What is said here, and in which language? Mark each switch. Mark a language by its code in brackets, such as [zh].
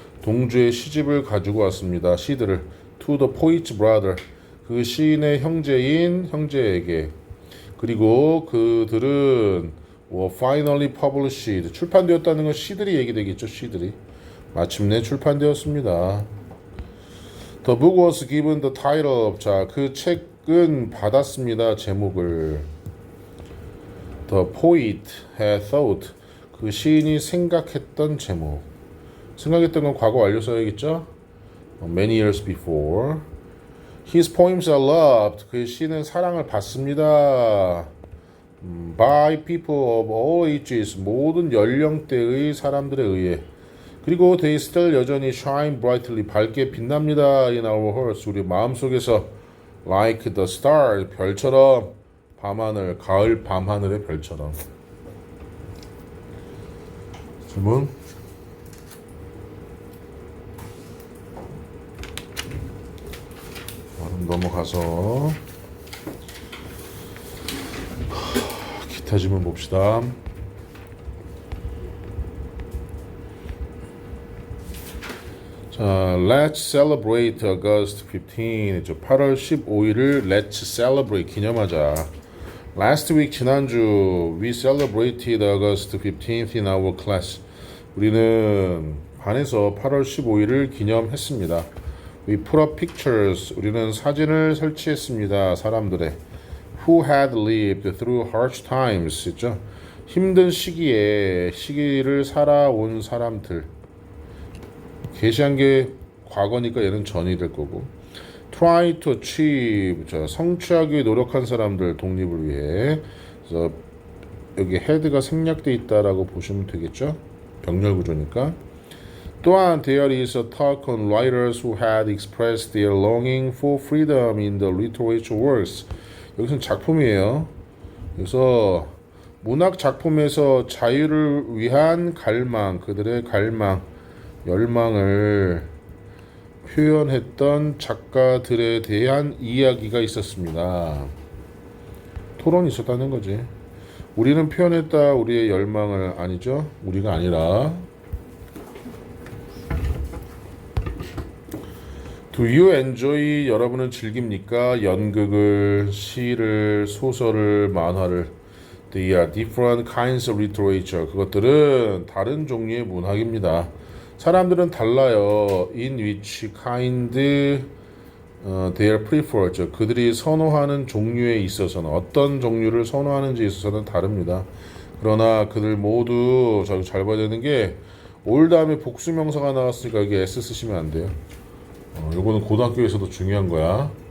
[ko] 동주의 시집을 가지고 왔습니다. 시들을 [en] to the poet's brother, [ko] 그 시인의 형제에게. 그리고 그들은 [en] finally published, [ko] 출판되었다는 건 시들이 얘기되겠죠. 시들이 마침내 출판되었습니다. [en] The book was given the title of, [ko] 자, 그 책 문학은 받았습니다. 제목을. [en] The poet had thought. [ko] 그 시인이 생각했던 제목. 생각했던 건 과거 완료 써야겠죠? [en] Many years before. His poems are loved. [ko] 그의 시는 사랑을 받습니다. [en] By people of all ages. [ko] 모든 연령대의 사람들에 의해. [en] 그리고 they still 여전히 shine brightly. [ko] 밝게 빛납니다. [en] In our hearts. [ko] 우리 마음속에서 [en] like the stars. [ko] 별처럼 밤하늘. 가을 밤하늘의 별처럼. 질문? 넘어가서 기타 질문 봅시다. [en] 자, Let's celebrate August 15. [ko] 8월 15일을 [en] Let's celebrate [ko] 기념하자. [en] Last week 지난주 we celebrated August 15th in our class. [ko] 우리는 반에서 8월 15일을 기념했습니다. [en] We put up pictures. [ko] 우리는 사진을 설치했습니다. [en] 사람들의 who had lived through harsh times. [ko] 있죠? 힘든 시기를 살아온 사람들. 게시한 게 과거니까 얘는 전이 될 거고. [en] Try to achieve. [ko] 성취하기 위해 노력한 사람들 독립을 위해. 그래서 여기 had가 생략돼 있다라고 보시면 되겠죠? 병렬 구조니까. [en] 또한 there is a talk on writers who had expressed their longing for freedom in the literature works. [ko] 여기서는 작품이에요. 그래서 문학 작품에서 자유를 위한 갈망, 그들의 갈망, 열망을 표현했던 작가들에 대한 이야기가 있었습니다. 토론이 있었다는 거지. 우리는 표현했다 우리의 열망을. 아니죠? 우리가 아니라. [en] Do you enjoy? [ko] 여러분은 즐깁니까? 연극을, 시를, 소설을, 만화를. [en] They are different kinds of literature. [ko] 그것들은 다른 종류의 문학입니다. 사람들은 달라요. [en] In which kind they are preferred. [ko] 그들이 선호하는 종류에 있어서는, 어떤 종류를 선호하는지에 있어서는 다릅니다. 그러나 그들 모두 잘 봐야 되는 게 올 다음에 복수명사가 나왔으니까 여기 S 쓰시면 안 돼요. 요거는 고등학교에서도 중요한 거야.